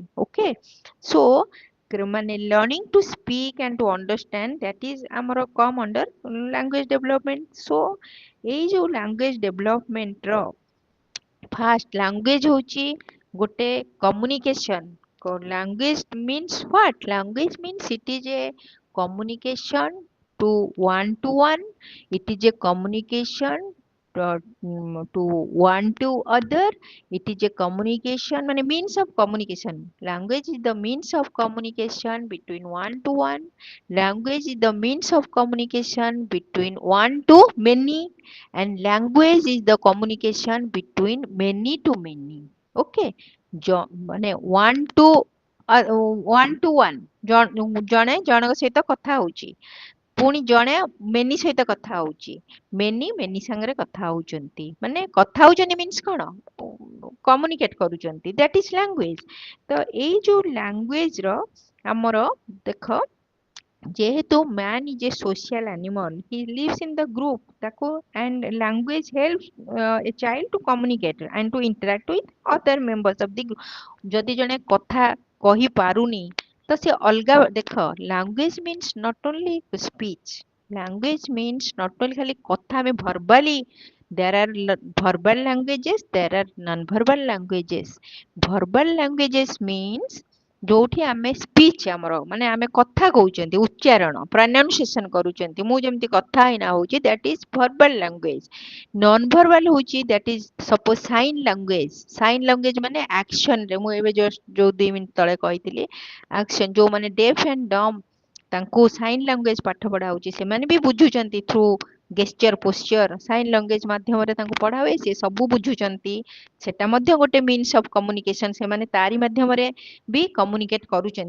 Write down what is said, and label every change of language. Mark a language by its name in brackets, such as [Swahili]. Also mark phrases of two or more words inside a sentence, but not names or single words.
[English] OK, so ମାନେ learning to speak and to understand that is ଆମର come under language development. [Odia] ସୋ ଏଇ ଯୋଉ [English] language developmentର first language [Odia] ହଉଛି ଗୋଟେ କମ୍ୟୁନିକେସନ। [English] language means what, language means it is a communication to one, it is a communication to one to other, it is a communication মানে means of communication. Language is the means of communication between one to one, language is the means of communication between one to many, and language is the communication between many to many. Okay, ମାନେ one to one to one, [Odia] ଜଣେ ଜଣଙ୍କ ସହିତ କଥା ହଉଛି, ପୁଣି ଜଣେ ମେନି ସହିତ କଥା ହଉଛି, ମେନି ମେନି ସାଙ୍ଗରେ କଥା ହଉଛନ୍ତି, ମାନେ କଥା ହଉଛନ୍ତି ମିନ୍ସ କଣ, କମ୍ୟୁନିକେଟ କରୁଛନ୍ତି, [English] that is language. [Odia] ତ ଏଇ ଯୋଉ ଲାଙ୍ଗୁଏଜ ର ଆମର ଦେଖ, ଯେହେତୁ [English] man is a social animal, he lives in the group, ତାକୁ and language help a child to communicate and to interact with other members of the group. [Odia] ଯଦି ଜଣେ କଥା କହିପାରୁନି ତ ସେ ଅଲଗା ଦେଖ, [English] language means not only speech, language means not only [Odia] ଖାଲି କଥା ଆମେ ଭର୍ବାଲି, [English] there are verbal languages, there are non-verbal languages. Verbal languages means [Odia] ଯୋଉଠି ଆମେ ସ୍ପିଚ୍ ଆମର ମାନେ ଆମେ କଥା କହୁଛନ୍ତି, ଉଚ୍ଚାରଣ ପ୍ରନାଉନ୍ସିଏସନ କରୁଛନ୍ତି, ମୁଁ ଯେମିତି କଥା ହେଇନା ହଉଛି, [English] that is verbal language. non verbal [Odia] ହଉଛି [English] that is suppose sign language, sign language [Odia] ମାନେ ଆକ୍ସନରେ, ମୁଁ ଏବେ ଜଷ୍ଟ ଯୋଉ 2 ମିନିଟ ତଳେ କହିଥିଲି ଆକ୍ସନ, ଯୋଉମାନେ [English] deaf and dumb [Odia] ତାଙ୍କୁ [English] sign language [Odia] ପାଠ ପଢା ହଉଛି, ସେମାନେ ବି ବୁଝୁଛନ୍ତି [English] through gesture posture, sign language [Odia] ମାଧ୍ୟମରେ ତାଙ୍କୁ ପଢା ହୁଏ, ସେ ସବୁ ବୁଝୁଛନ୍ତି, ସେଟା ମଧ୍ୟ ଗୋଟେ [English] means of communication, [Odia] ସେମାନେ ତାରି ମାଧ୍ୟମରେ ବି କମ୍ୟୁନିକେଟ କରୁଛନ୍ତି।